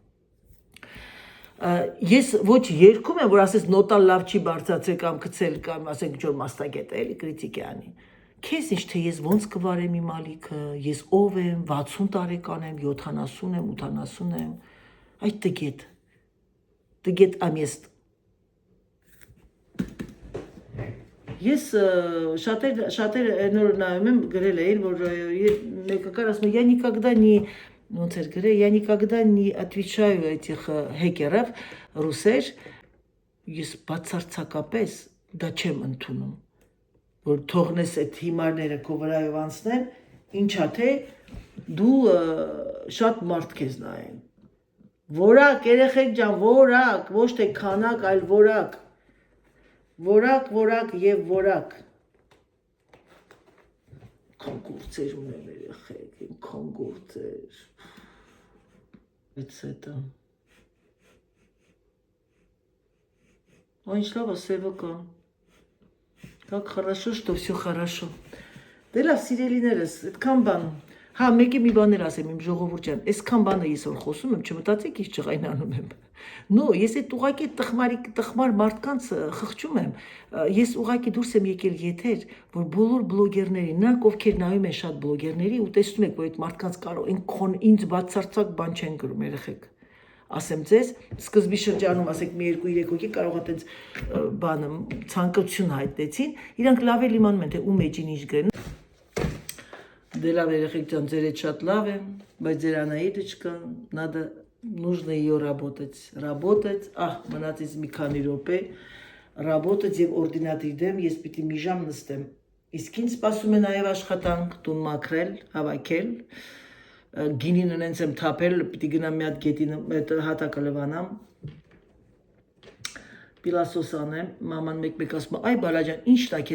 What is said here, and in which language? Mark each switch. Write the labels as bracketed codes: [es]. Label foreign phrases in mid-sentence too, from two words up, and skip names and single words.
[hy] Ես ոչ երգում եմ, որ ասես նոտան լավ չի բարձրացել կամ գցել կամ ասենք ինչ-որ մասնագետ է, էլի կրիտիկա անի։ Քեզ ինչ թե ես ոնց կվարեմ իմ ալիքը, ես ով եմ, 60 տարեկան եմ, 70 եմ, 80 եմ, այդ տգետ ամեստ։ Ես շատեր նոր նայում եմ գրել էին, որ մեկը կար ասում է, [ru] я никогда не [hy] ոնց էր գրել, [ru] я никогда не отвечаю этих [hy] հեկերով ռուսեր, ես բացարձակապես դա չեմ ընդունում, որ թողնես այդ հիմարները քո վրայով անցնեն, ինչա թե դու շատ մարդ քեզ նայեն։ Որակ, երեխեք ջան, որակ, ոչ թե քանակ, այլ որակ։ Որակ եւ որակ։ Քան գործեր ունեմ երեխեք, քան գործեր։ Etc. Ինչ լավ է, սևոկա։ [ru] Как хорошо, что все хорошо։ [hy] Դե լավ, սիրելիներս, այդքան բան։ Հա, մեկի մի բան էլ ասեմ իմ ժողովուրդ ջան, այսքան բանը ես որ խոսում եմ, չմտածեք ես ջղայնանում եմ։ No, ես այդ ուղակի տխմար մարդկանց խղճում եմ։ Ես ուղակի դուրս եմ եկել եթեր, որ բոլոր բլոգերների, նրանք ովքեր նայում են շատ բլոգերների ու տեսնում եք, որ այդ մարդկանց կարող են ինձ բացարձակ բան չեն գրում երեխեք։ Ասեմ ձեզ, սկզբի շրջանում, ասենք մի 2-3 հոգի կարող է տենց բանը ցանկություն հայտնեցին, իրանք լավ էլ իմանում են, թե ում էջին ինչ գրեն։ Դե լավ երեխեք ջան, ձեր հետ շատ լավ է, բայց ձեր Անահիտոչկան, [ru] надо нужно ее работать, [hy] մնացից մի քանի րոպե, работать եւ օրդինատիր դեմ, ես պիտի մի ժամ նստեմ։ Իսկ ինձ սպասում է նաեւ աշխատանք, տուն մաքրել, հավաքել, գինին ունենց եմ թափել, պիտի գնամ մի հատ գետին հատակը լվանամ, պիլասոս անեմ, մաման մեկ ասում է, այ բալաջան, ի՞նչն է